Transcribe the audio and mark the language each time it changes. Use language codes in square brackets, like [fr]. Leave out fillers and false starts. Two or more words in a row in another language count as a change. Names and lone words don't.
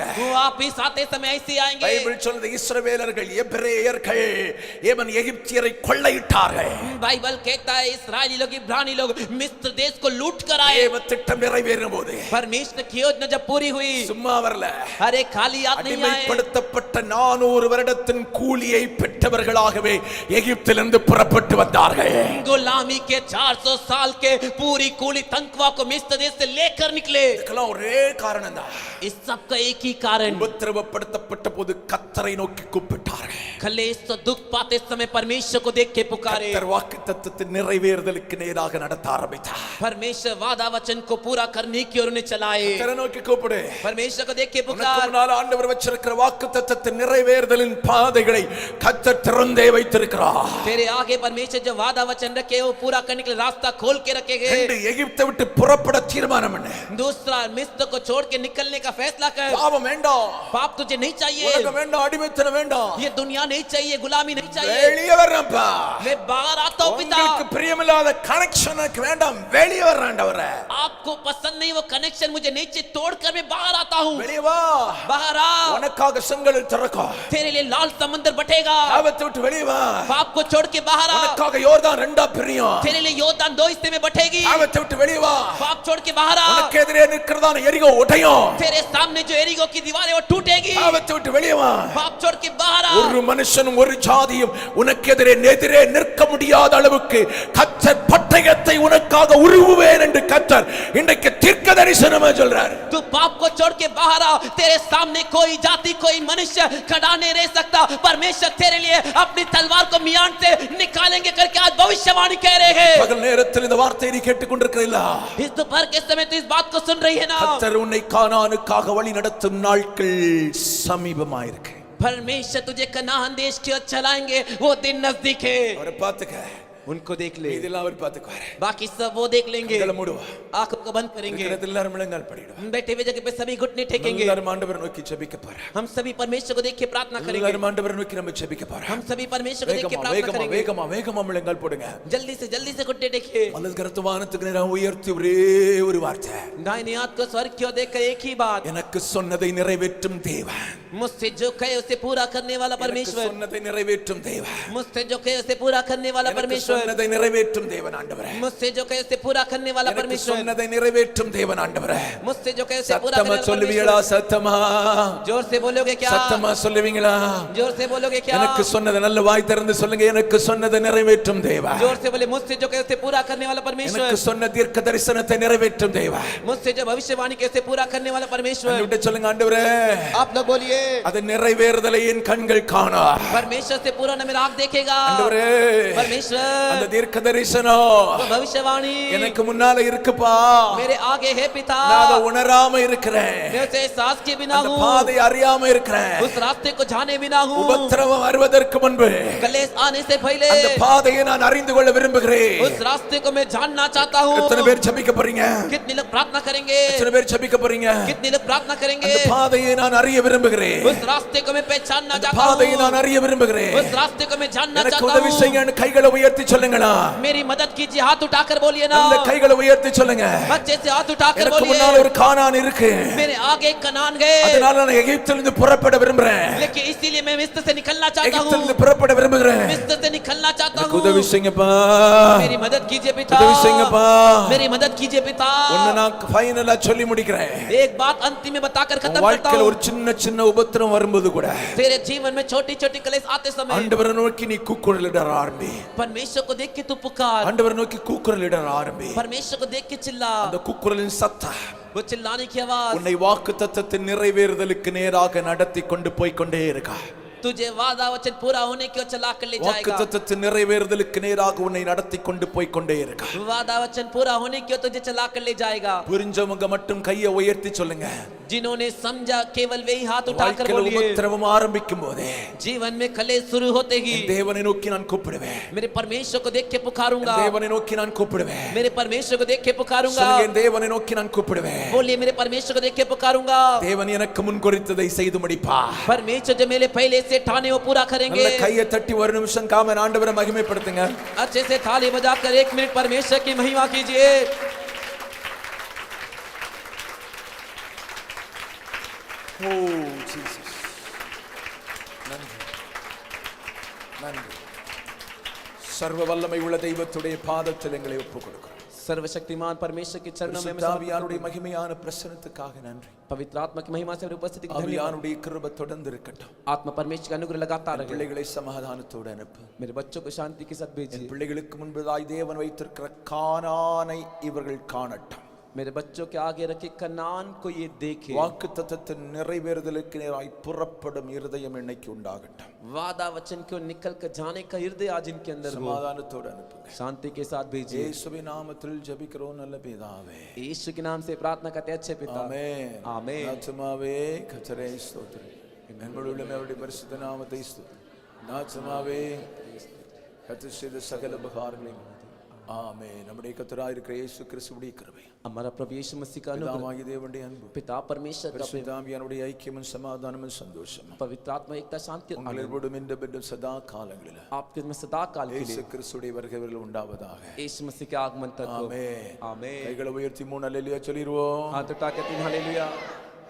[hi] वो वापिस आते समय ऐसे आएंगे। [ta] பைபிள் சொல்லுது இஸ்ரவேலர்கள் எபிரேயர்கள் ஏமன் எகிப்தியரை கொள்ளையிட்டார்கள். [hi] बाइबल कहता है इस्राएली लोग इब्रानी लोग मिस्र देश को लूट कर आए। [ta] தேவ திட்டம் நிறைவேறும் போது [hi] परमेश्वर की योजना जब पूरी हुई, [ta] சும்மா வரல. [hi] अरे खाली हाथ नहीं आए। [ta] அடிமைப்படுத்தப்பட்ட 400 வருடத்தின் கூலியை பெற்றவர்களாகவே எகிப்திலிருந்து புறப்பட்டு வந்தார்கள். [hi] गुलामी के 400 साल के पूरी कूली तनख्वाह को मिस्र देश से लेकर निकले। [ta] இதுக்கெல்லாம் ஒரே காரணம் தான். [hi] इस सब का एक ही कारण, [ta] உபத்திரவப்படுத்தப்பட்ட போது கர்த்தரை நோக்கி கூப்பிட்டார்கள். [hi] कलेश तो दुख पाते समय परमेश्वर को देख के पुकारे। [ta] கர்த்தர் வாக்குத்தத்தத்தின் நிறைவேறுதலுக்கு நேராக நடத்த ஆரம்பித்தார். [hi] परमेश्वर वादा वचन को पूरा करने की ओर उन्हें चलाए। [ta] கர்த்தரை நோக்கி கூப்பிடு. [hi] परमेश्वर को देख के [ta] உனக்கு [hi] पुकार। [ta] முன்னால் ஆண்டவர் வச்சிருக்கிற வாக்குத்தத்தத்தின் நிறைவேறுதலின் பாதைகளை கர்த்தர் திறந்தே வைத்திருக்கிறார். [hi] तेरे आगे परमेश्वर जो वादा वचन रखे वो पूरा करने के लिए रास्ता खोल के रखेंगे. [ta] எகிப்தை விட்டு புறப்பட தீர்மானம் பண்ணு. [hi] दूसरा मिस्र को छोड़ के निकलने का फैसला कर. [ta] பாவம் வேண்டாம். [hi] पाप तुझे नहीं चाहिए. [ta] உலகம் வேண்டாம், அடிமைத்தனம் வேண்டாம். [hi] ये दुनिया नहीं चाहिए, गुलामी नहीं चाहिए. [ta] வெளியே வரேன்ப்பா. [hi] मैं बाहर आता हूं पिता. [ta] உங்களுக்கு பிரியமில்லாத கனெக்ஷனுக்கு வேண்டாம், வெளியே வர ஆண்டவரே. [hi] आपको पसंद नहीं वो कनेक्शन मुझे नहीं चाहिए, तोड़कर मैं बाहर आता हूं. [ta] வெளியே வா. [hi] बाहर आ. [ta] உனக்காக செங்கடல் திறக்கும். [hi] तेरे लिए लाल समंदर बटेगा. [ta] பாவத்தை விட்டு வெளியே வா. [hi] पाप को छोड़ के बाहर आ. [ta] உனக்காக யோர்தான் ரெண்டா பிரியும். [hi] तेरे लिए योर्दान दो हिस्से में बटेगी. [ta] பாவத்தை விட்டு வெளியே வா. [hi] पाप छोड़ के बाहर आ. [ta] உனக்கு எதிரே நிற்கிறதான எரிகோ உடையும். [hi] तेरे सामने जो एरिगो की दीवार है वो टूटेगी. [ta] பாவத்தை விட்டு வெளியே வா. [hi] पाप छोड़ के बाहर आ. [ta] ஒரு மனுஷனும் ஒரு ஜாதியும் உனக்கு எதிரே நிற்க முடியாத அளவுக்கு கர்த்தர் பட்டயத்தை உனக்காக உருவுவேன் என்று கர்த்தர் இன்றைக்கு தீர்க்க தரிசனமா சொல்றார். [hi] तू पाप को छोड़ के बाहर आ. तेरे सामने कोई जाति कोई मनुष्य खड़ा नहीं रह सकता. परमेश्वर तेरे लिए अपनी तलवार को मियान से निकालेंगे करके आज भविष्यवाणी कह रहे हैं. [ta] பகல் நேரத்தில் இந்த வார்த்தையை நீ கேட்டுக்கொண்டிருக்கிறீர்களா? [hi] इस दोपहर के समय तो इस बात को सुन रही है ना. [ta] கர்த்தர் உன்னை கானானுக்காக வழி நடத்தும் நாட்கள் சமீபமாயிருக்கு. [hi] परमेश्वर तुझे कनान देश की ओर चलाएंगे, वो दिन नजदीक है. [ta] அவரை பார்த்துக்க. [hi] उनको देख ले. [ta] இதெல்லாம் அவர் பார்த்துக்குவார். [hi] बाकी सब वो देख लेंगे. [ta] கண்களை மூடுவா. [hi] आंखों को बंद करेंगे. [ta] எல்லாரும் முழங்கால் படிடுவா. [hi] बैठे हुए जगह पे सभी घुटने टेकेंगे. [ta] எல்லாரும் ஆண்டவரை நோக்கி ஜெபிக்க போறோம். [hi] हम सभी परमेश्वर को देख के प्रार्थना करेंगे. [ta] எல்லாரும் ஆண்டவரை நோக்கி நம்ம ஜெபிக்க போறோம். [hi] हम सभी परमेश्वर को देख के प्रार्थना करेंगे. [ta] வேகமா முழங்கால் போடுங்க. [hi] जल्दी से घुटने टेकिए. [ta] வலது கரத்தை வானத்துக்கு நேராக உயர்த்தி ஒரே ஒரு வார்த்தை. [hi] दाहिने हाथ को स्वर्ग की ओर देखकर एक ही बात. [ta] எனக்கு சொன்னதை நிறைவேற்றும் தேவன். [hi] मुझसे जो कहे उसे पूरा करने वाला [ta] எனக்கு [hi] परमेश्वर. [ta] சொன்னதை நிறைவேற்றும் தேவன். [hi] मुझसे जो कहे उसे पूरा करने वाला [ta] எனக்கு [hi] परमेश्वर. [ta] சொன்னதை நிறைவேற்றும் தேவன் ஆண்டவரே. [hi] मुझसे जो कहे उसे पूरा करने वाला [ta] எனக்கு [hi] परमेश्वर. [ta] சொன்னதை நிறைவேற்றும் தேவன் ஆண்டவரே. [hi] मुझसे जो कहे उसे पूरा [ta] சத்தமா [hi] करने वाला [ta] சொல்லுவீங்களா? [hi] परमेश्वर. [ta] சத்தமா [hi] जोर से बोलोगे क्या? [ta] சத்தமா சொல்லுவீங்களா? [hi] जोर से बोलोगे क्या? [ta] எனக்கு சொன்னதை நல்ல வாய் திறந்து சொல்லுங்க. எனக்கு சொன்னதை நிறைவேற்றும் தேவன். [hi] जोर से बोले मुझसे जो कहे उसे पूरा करने वाला परमेश्वर. [ta] எனக்கு சொன்ன தீர்க்க தரிசனத்தை நிறைவேற்றும் தேவன். [hi] मुझसे जो भविष्यवाणी के उसे पूरा करने वाला परमेश्वर. [ta] விட்டு சொல்லுங்க ஆண்டவரே. [hi] आप लोग बोलिए. [ta] அது நிறைவேறுதலை என் கண்கள் காணா. [hi] परमेश्वर से पूरा न मेरा आंख देखेगा. [ta] ஆண்டவரே. [hi] परमेश्वर. [ta] அந்த தீர்க்க தரிசனம் [hi] वो भविष्यवाणी [ta] எனக்கு முன்னால இருக்குப்பா. [hi] मेरे आगे है पिता. [ta] நான் அதை உணராம இருக்கிறேன். [hi] मैं उसे एहसास के बिना [ta] அந்த [hi] हूँ. [ta] பாதை அறியாம இருக்கிறேன். [hi] उस रास्ते को जाने बिना हूँ. [ta] உபத்திரவம் வருவதற்கு முன்பு [hi] कलेश आने से पहले [ta] அந்த பாதையை நான் அறிந்து கொள்ள விரும்புகிறேன். [hi] उस रास्ते को मैं जानना चाहता हूँ. [ta] எத்தனை பேர் ஜெபிக்க போறீங்க? [hi] कितने लोग प्रार्थना करेंगे? [ta] எத்தனை பேர் ஜெபிக்க போறீங்க? [hi] कितने लोग प्रार्थना करेंगे? [ta] அந்த பாதையை நான் அறிய விரும்புகிறேன். [hi] उस रास्ते को मैं पहचानना [ta] அந்த [hi] चाहता [ta] பாதையை [hi] हूँ. [ta] நான் அறிய விரும்புகிறேன். [hi] उस रास्ते को मैं जानना [ta] எனக்கு [hi] चाहता [ta] உதவி [hi] हूँ. [ta] செய்யுங்க. கைகளை உயர்த்தி சொல்லுங்களா? [hi] मेरी मदद कीजिए. हाथ उठाकर बोलिए ना. [ta] அந்த கைகளை உயர்த்தி சொல்லுங்க. [hi] अच्छे से हाथ उठाकर [ta] எனக்கு [hi] बोलिए. [ta] முன்னால ஒரு கானான் இருக்கு. [hi] मेरे आगे कनान गए. [ta] அதனால நான் எகிப்திலிருந்து புறப்பட விரும்புறேன். [hi] लेकिन इसीलिए मैं मिस्र से निकलना चाहता हूँ. [ta] எகிப்திலிருந்து புறப்பட விரும்புகிறேன். [hi] मिस्र से निकलना चाहता [ta] எனக்கு [hi] हूँ. [ta] உதவி செய்யுங்கப்பா. [hi] मेरी मदद कीजिए पिता. [ta] உதவி செய்யுங்கப்பா. [hi] मेरी मदद कीजिए पिता. [ta] ஒன்னு நான் ஃபைனலா சொல்லி முடிக்கிறேன். [hi] एक बात अंतिम में बताकर खत्म करता [ta] வாழ்க்கையில [hi] हूँ. [ta] ஒரு சின்ன உபத்திரம் வரும்போது கூட [hi] तेरे जीवन में छोटी छोटी कलेश आते समय [ta] ஆண்டவரை நோக்கி நீ கூக்குரலிட ஆரம்பி. [hi] परमेश्वर को देख के तू पुकार. [ta] ஆண்டவரை நோக்கி கூக்குரலிட ஆரம்பி. [hi] परमेश्वर को देख के चिल्ला. [ta] அந்த கூக்குரலின் சத்தம் [hi] वो चिल्लाने की आवाज [ta] உன்னை வாக்குத்தத்தத்தின் நிறைவேறுதலுக்கு நேராக நடத்தி கொண்டு போய் கொண்டே இருக்கா. [hi] तुझे वादा वचन पूरा होने की ओर चला कर ले जाएगा. [ta] வாக்குத்தத்தத்தின் நிறைவேறுதலுக்கு நேராக உன்னை நடத்தி கொண்டு போய் கொண்டே இருக்கா. [hi] वादा वचन पूरा होने की ओर तुझे चला कर ले जाएगा. [ta] புரிஞ்சவங்க மட்டும் கையை உயர்த்தி சொல்லுங்க. [hi] जिन्होंने समझा केवल वे ही हाथ उठाकर [ta] வாழ்க்கையில [hi] बोलिए. [ta] உபத்திரவம் ஆரம்பிக்கும் போதே [hi] जीवन में कलेश शुरू होते ही [ta] தேவனை நோக்கி நான் கூப்பிடுவேன். [hi] मेरे परमेश्वर को देख के पुकारूंगा. [ta] தேவனை நோக்கி நான் கூப்பிடுவேன். [hi] मेरे परमेश्वर को देख के पुकारूंगा. [ta] சொல்லுங்க, என் தேவனை நோக்கி நான் கூப்பிடுவேன். [hi] बोलिए मेरे परमेश्वर को देख के पुकारूंगा. [ta] தேவன் எனக்கு முன் குறித்ததை செய்து முடிப்பார். [hi] परमेश्वर जो मेरे पहले से ठाने वो पूरा करेंगे. [ta] நல்ல கையை தட்டி ஒரு நிமிஷம் காமன் ஆண்டவரை மகிமைப்படுத்துங்க. [hi] अच्छे से थाली बजाकर 1 मिनट परमेश्वर की महिमा कीजिए. [ta] ஓ ஜீசஸ். நன்றி. நன்றி. சர்வ வல்லமை உள்ள தெய்வத்துடைய பாதத்தில் எங்களை ஒப்புக் கொடுக்கிறோம். [hi] सर्वशक्तिमान परमेश्वर के चरणों में [ta] ஆவியானுடைய மகிமையான பிரசன்னத்துக்காக நன்றி. [hi] पवित्र आत्मा की महिमा से उपस्थिति की धन्यवाद. [ta] ஆவியானுடைய கிருபை தொடர்ந்து இருக்கட்டும். [hi] आत्मा परमेश्वर का अनुग्रह लगातार रहे. [ta] பிள்ளைகளை சமாதானத்தோடு அனுப்பு. [hi] मेरे बच्चों को शांति के साथ भेजिए. [ta] பிள்ளைகளுக்கு முன்பதாய் தேவன் வைத்திருக்கிற கானானை இவர்கள் காணட்டும். [hi] मेरे बच्चों के आगे रखे कनान को ये देखे [ta] வாக்குத்தத்தத்தின் நிறைவேறுதலுக்கு நேராய் புறப்படும் இருதயம் இன்னைக்கு உண்டாகட்டும் [hi] वादा वचन को निकल कर जाने का हृदय आज इनके अंदर हो [ta] சமாதானத்தோடு அனுப்புங்க [hi] शांति के साथ भेजिए [ta] இயேசுவின் நாமத்தில் ஜெபிக்கிறோம் நல்ல பிதாவே [hi] यीशु के नाम से प्रार्थना करते हैं अच्छे पिता [ta] ஆமென் ஆமென் ஆத்துமாவே கர்த்தரை ஸ்தோத்திரி என்னுடைய அவருடைய பரிசுத்த நாமத்தை ஸ்தோத்திரி ஆத்துமாவே கர்த்தர் செய்த சகல உபகாரங்களையும் ஆமென் நம்முடைய கர்த்தராய் இருக்கிற இயேசு கிறிஸ்துவுடைய கிருபை [hi] हमारा प्रभु यीशु मसीह का अनुग्रह [ta] பிதாவாகிய தேவனுடைய அன்பு [hi] पिता परमेश्वर का प्रेम [ta] பரிசுத்தாவியானுடைய ஐக்கியமும் சமாதானமும் சந்தோஷமும் [hi] पवित्र आत्मा एकता शांति और आनंद [ta] உங்களோடும் இந்த சதா காலங்களில் [hi] आपके में सदा काल के [ta] இயேசு [hi] लिए [ta] கிறிஸ்துடைய வருகையில் உண்டாவதாக [hi] यीशु मसीह के आगमन तक हो [ta] ஆமென் [hi] आमेन [ta] கைகளை உயர்த்தி 3 அல்லேலூயா சொல்லிடுவோம் [hi] हाथ उठा के 3 हालेलुया